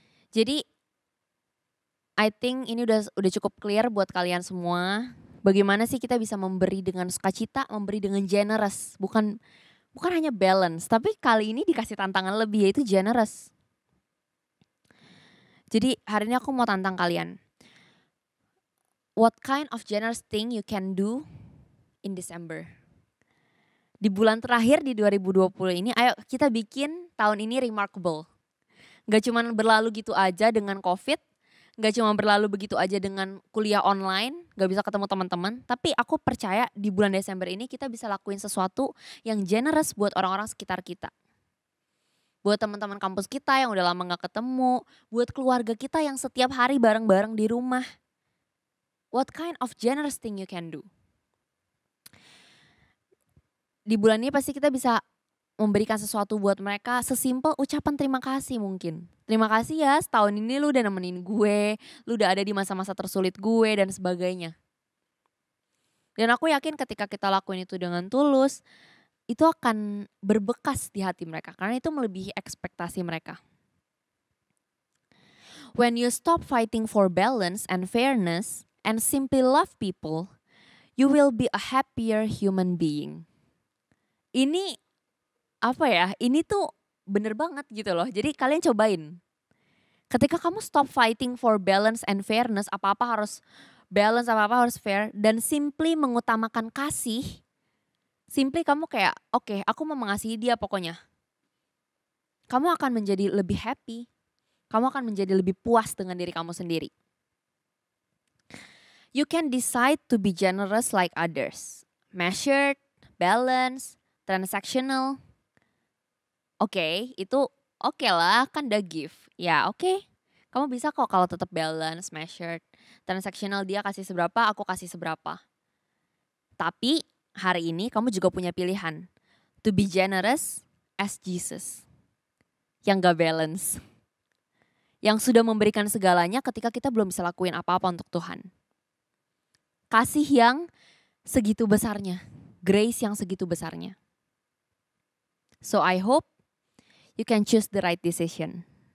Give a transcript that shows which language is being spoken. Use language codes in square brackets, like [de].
[id] Jadi, [en] I think [id] ini udah cukup clear buat kalian semua. Bagaimana sih kita bisa memberi dengan sukacita, memberi dengan generous. Bukan hanya balance, tapi kali ini dikasih tantangan lebih, yaitu generous. Jadi hari ini aku mau tantang kalian. [en] What kind of generous thing you can do in December? [id] Di bulan terakhir di 2020 ini, ayo kita bikin tahun ini remarkable. Gak cuma berlalu gitu aja dengan COVID, gak cuma berlalu begitu aja dengan kuliah online, gak bisa ketemu teman-teman. Tapi aku percaya di bulan Desember ini kita bisa lakuin sesuatu yang generous buat orang-orang sekitar kita. Buat teman-teman kampus kita yang udah lama gak ketemu, buat keluarga kita yang setiap hari bareng-bareng di rumah. [en] What kind of generous thing you can do? [id] Di bulan ini pasti kita bisa memberikan sesuatu buat mereka sesimpel ucapan terima kasih mungkin. Terima kasih ya setahun ini lu udah nemenin gue, lu udah ada di masa-masa tersulit gue dan sebagainya. Dan aku yakin ketika kita lakuin itu dengan tulus, itu akan berbekas di hati mereka karena itu melebihi ekspektasi mereka. [en] When you stop fighting for balance and fairness and simply love people, you will be a happier human being. [id] Ini ini tuh bener banget gitu loh. Jadi kalian cobain. Ketika kamu [en] stop fighting for balance and fairness, [id] apa-apa harus balance, apa-apa harus fair, dan simply mengutamakan kasih, simply kamu kayak, oke, aku mau mengasihi dia pokoknya. Kamu akan menjadi lebih happy. Kamu akan menjadi lebih puas dengan diri kamu sendiri. [en] You can decide to be generous like others. Measured, balanced, transactional. [id] Oke, itu oke lah, kan udah give. Ya oke, kamu bisa kok kalau tetap balance, measured. Transactional, dia kasih seberapa, aku kasih seberapa. Tapi hari ini kamu juga punya pilihan. [en] To be generous as Jesus. [id] Yang gak balance. Yang sudah memberikan segalanya ketika kita belum bisa lakuin apa-apa untuk Tuhan. Kasih yang segitu besarnya. Grace yang segitu besarnya. [en] So I hope you can choose the right decision.